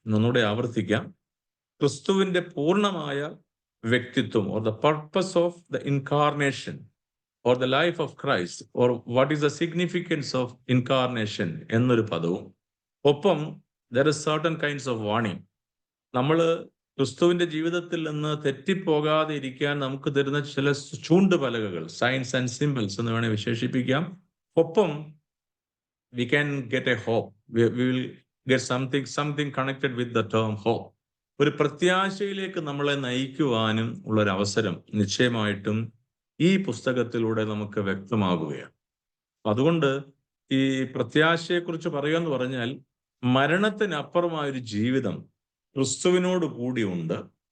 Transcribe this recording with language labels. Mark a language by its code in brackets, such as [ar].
[ml] ഒന്നുകൂടെ ആവർത്തിക്കാം. ക്രിസ്തുവിന്റെ പൂർണ്ണമായ വ്യക്തിത്വം, [en] or the purpose of the incarnation or the life of Christ, or what is the significance of incarnation [ml] എന്നൊരു പദവും, ഒപ്പം [en] There is certain kinds of warning. [ml] നമ്മൾ ക്രിസ്തുവിന്റെ ജീവിതത്തിൽ നിന്ന് തെറ്റിപ്പോകാതെ ഇരിക്കാൻ നമുക്ക് തരുന്ന ചില ചൂണ്ടുപലകകൾ, [en] signs and symbols [ml] എന്ന് വേണേൽ വിശേഷിപ്പിക്കാം. [en] ഒപ്പം we can get a hope, we will get something connected with the term hope. [ml] ഒരു പ്രത്യാശയിലേക്ക് നമ്മളെ നയിക്കുവാനും ഉള്ളൊരു അവസരം നിശ്ചയമായിട്ടും ഈ പുസ്തകത്തിലൂടെ നമുക്ക് വ്യക്തമാകുകയാണ്. അതുകൊണ്ട് ഈ പ്രത്യാശയെക്കുറിച്ച് പറയുക എന്ന് പറഞ്ഞാൽ മരണത്തിനപ്പുറമായൊരു ജീവിതം ക്രിസ്തുവിനോട് കൂടിയുണ്ട്.